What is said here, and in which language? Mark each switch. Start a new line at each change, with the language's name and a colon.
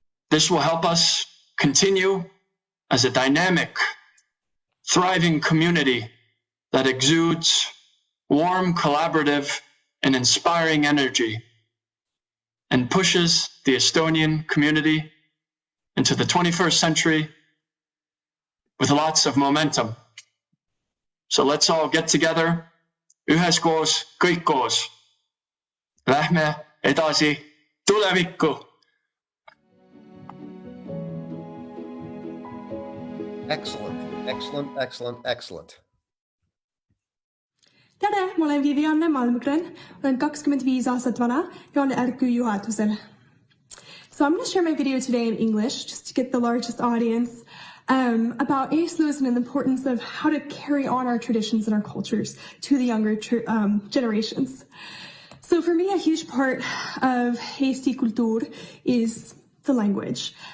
English: This will help us continue as a dynamic, thriving community that exudes warm, collaborative, and inspiring energy and pushes the Estonian community into the 21st century with lots of momentum. So let's all get together,
Estonian: üheskoos, kõik koos. Lähme edasi tulevikku.
English: Excellent, excellent, excellent, excellent.
Estonian: Tere, ma olen Vivianne Malmgren, olen 25 aastat vana ja olen RQ juhatusel.
English: So I'm going to share my video today in English just to get the largest audience about ESTOs and the importance of how to carry on our traditions and our cultures to the younger generations. So for me, a huge part of
Estonian: Eesti Kultuur
English: is the language.